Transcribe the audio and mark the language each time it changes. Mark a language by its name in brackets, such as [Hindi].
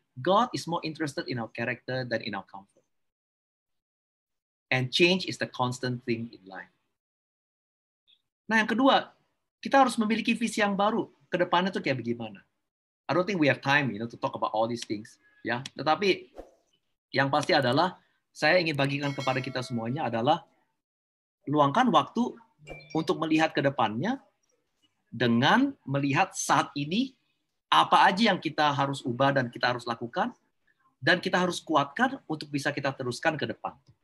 [English] God is more interested in our character than in our comfort. And change is the constant thing in life. [Indonesian] Nah, yang kedua, kita harus memiliki visi yang baru. Ke depannya tuh kayak bagaimana? [English] I don't think we have time, to talk about all these things. [Indonesian] Ya, tetapi yang pasti adalah saya ingin bagikan kepada kita semuanya adalah luangkan waktu untuk melihat ke depannya dengan melihat saat ini apa aja yang kita harus ubah dan kita harus lakukan dan kita harus kuatkan untuk bisa kita teruskan ke depan.